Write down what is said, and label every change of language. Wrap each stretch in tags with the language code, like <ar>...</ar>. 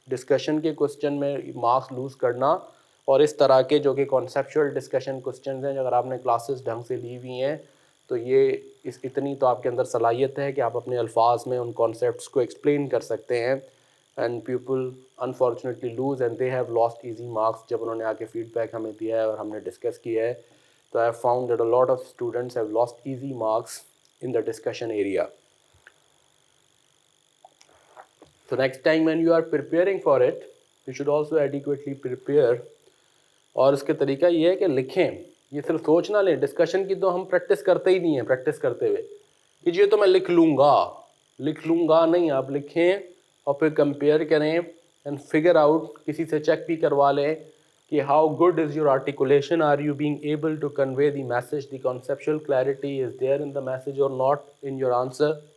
<ur>Discussion کے question میں marks loose کرنا, اور اس طرح کے جو کہ کانسیپچول ڈسکشن کوسچنز ہیں, اگر آپ نے کلاسز ڈھنگ سے لی ہوئی ہیں تو یہ اتنی تو آپ کے اندر صلاحیت ہے کہ آپ اپنے الفاظ میں ان کانسیپٹس کو ایکسپلین کر سکتے ہیں.</ur> <en>And people unfortunately lose and they have lost easy marks.</en> <ur>جب انہوں نے آ کے فیڈ بیک ہمیں دیا ہے اور ہم نے ڈسکس کیا ہے, تو</ur> <en>I have found that a lot of students have lost easy marks in the discussion area. So next time when you are preparing for it, you should also adequately prepare.</en> <ur>اور اس کے طریقہ یہ ہے کہ لکھیں, یہ صرف سوچ نہ لیں. ڈسکشن کی تو ہم پریکٹس کرتے ہی نہیں ہیں, پریکٹس کرتے ہوئے کہ یہ تو میں لکھ لوں گا نہیں, آپ لکھیں اور پھر کمپیئر کریں</ur> <en>and figure out,</en> <ur>کسی سے چیک بھی کروا لیں کہ</ur> <en>How good is your articulation, are you being able to convey the message, the conceptual clarity is there in the message اور not in your answer.</en>